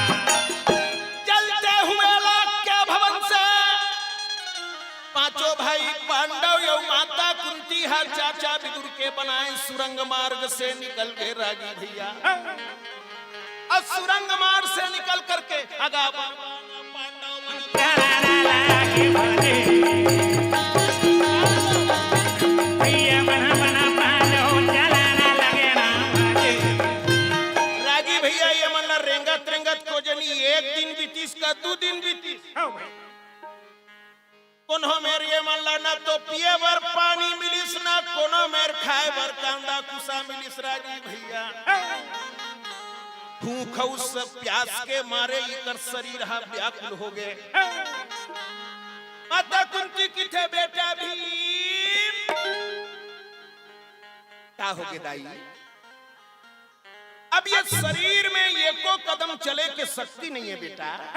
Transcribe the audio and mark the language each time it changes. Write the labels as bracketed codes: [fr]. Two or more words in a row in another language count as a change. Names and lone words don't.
[hne] चलते हुए लोग के भवन से पांचों भाई पांडव यो माता कुंती हर चाचा विदुर के बनाए सुरंग मार्ग से निकल के रागी भैया और सुरंग मार्ग से निकल करके आगा रागी भैया ये मन रेंगत रेंगत को जनी एक दिन बीतीस का 2 दिन बीतीस कोनो मेर ये मन ना तो पिए बर पानी मिलिस ना कोनो मेर खाए बर कांदा कुसा मिलिस रागी भैया भूख उस प्यास के मारे इकर शरीर हा व्याकुल हो गए। माता कुंती किथे बेटा भीम क्या हो गए दाई अब ये शरीर में एको कदम चले के शक्ति नहीं है बेटा।